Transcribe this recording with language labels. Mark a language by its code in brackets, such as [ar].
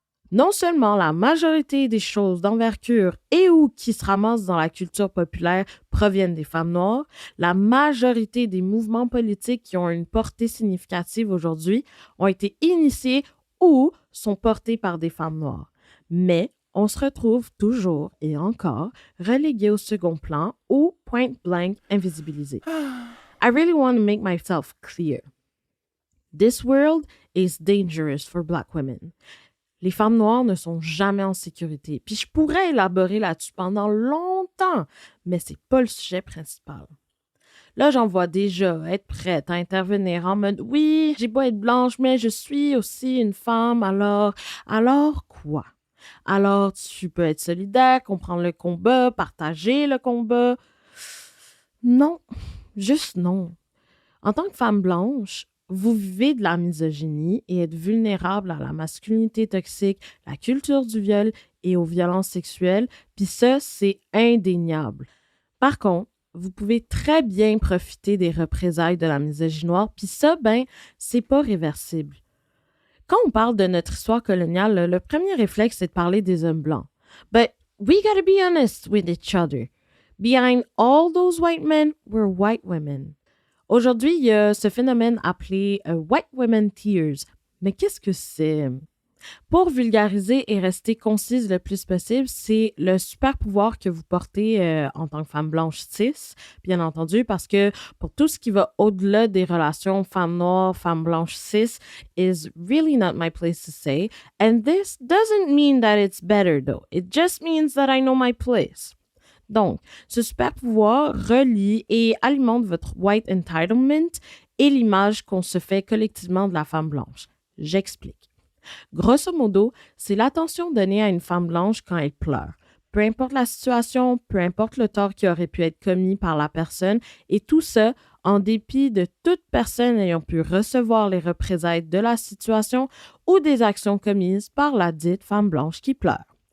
[fr] Non seulement la majorité des choses d'envergure et ou qui se ramassent dans la culture populaire proviennent des femmes noires, la majorité des mouvements politiques qui ont une portée significative aujourd'hui ont été initiés ou sont portés par des femmes noires. Mais on se retrouve toujours et encore relégués au second plan ou [en] point blank [fr] invisibilisés. [en] I really want to make myself clear. This world is dangerous for Black women. [fr] Les femmes noires ne sont jamais en sécurité. Puis je pourrais élaborer là-dessus pendant longtemps, mais c'est pas le sujet principal. Là, j'en vois déjà être prête à intervenir en mode « Oui, j'ai beau être blanche, mais je suis aussi une femme, alors quoi? Alors, tu peux être solidaire, comprendre le combat, partager le combat. » Non, juste non. En tant que femme blanche, vous vivez de la misogynie et êtes vulnérable à la masculinité toxique, la culture du viol et aux violences sexuelles, puis ça, c'est indéniable. Par contre, vous pouvez très bien profiter des représailles de la misogynie noire, puis ça, c'est pas réversible. Quand on parle de notre histoire coloniale, le premier réflexe, c'est de parler des hommes blancs. [en] But we gotta be honest with each other. Behind all those white men were white women. [fr] Aujourd'hui, il y a ce phénomène appelé White Women Tears. Mais qu'est-ce que c'est? Pour vulgariser et rester concise le plus possible, c'est le super pouvoir que vous portez en tant que femme blanche cis, bien entendu, parce que pour tout ce qui va au-delà des relations femme noire, femme blanche [en] cis is really not my place to say. And this doesn't mean that it's better though. It just means that I know my place. [fr] Donc, ce super pouvoir relie et alimente votre [en] white entitlement [fr] et l'image qu'on se fait collectivement de la femme blanche. J'explique. Grosso modo, c'est l'attention donnée à une femme blanche quand elle pleure. Peu importe la situation, peu importe le tort qui aurait pu être commis par la personne, et tout ça en dépit de toute personne ayant pu recevoir les représailles de la situation ou des actions commises par la dite femme blanche qui pleure.